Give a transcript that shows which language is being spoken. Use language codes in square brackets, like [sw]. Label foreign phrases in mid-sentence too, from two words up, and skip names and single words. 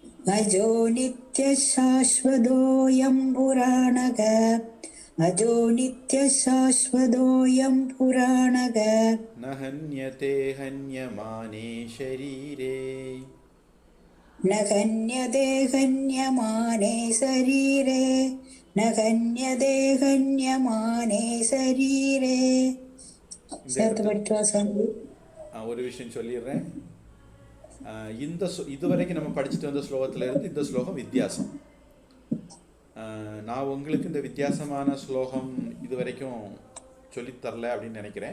[sa] अजो नित्यः शाश्वतोऽयं पुराणः अजो नित्यः शाश्वतोऽयं पुराणः न हन्यते हन्यमाने शरीरे न हन्यते हन्यमाने शरीरे न हन्यते हन्यमाने शरीरे [ta] இந்த சேர்த்து இடத்துல படித்து வாசந்தி. ஒரு விஷயம் சொல்லிடுறேன். இதுவரைக்கும் நம்ம படிச்சுட்டு வந்த ஸ்லோகத்துல இருந்து இந்த ஸ்லோகம் வித்தியாசம். நான் உங்களுக்கு இந்த வித்தியாசமான ஸ்லோகம் இது வரைக்கும் சொல்லித்தரல அப்படின்னு நினைக்கிறேன்.